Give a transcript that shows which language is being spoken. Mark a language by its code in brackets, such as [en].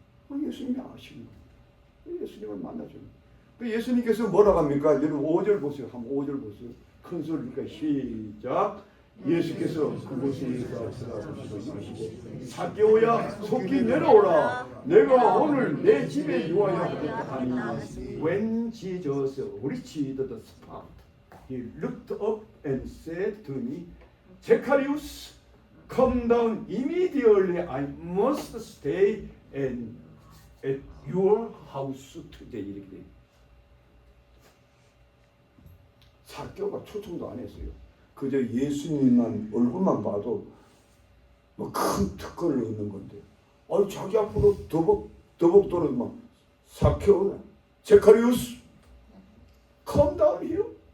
[ko] 예수님이 아시는 거예요. 예수님을 만나주는 거예요. 예수님께서 뭐라고 합니까? 여러분 5절 보세요. 한번 5절 보세요. 큰 소리니까 시작. 예수께서 그곳에서 들어가시고 사개오야 속히 내려오라. 내가 오늘 내 집에 유하여 하겠다 하니 [en] when Jesus reached the spot he looked up and said to me Zacharias come down immediately. I must stay at your house today. [ko] 이렇게 돼요. 사개오가 초청도 안 했어요. 그저 예수님만 얼굴만 봐도 뭐 큰 특권을 얻는 건데, 아니 자기 앞으로 더벅 떨어지면 사개오야, 제카리우스, [en] come down here.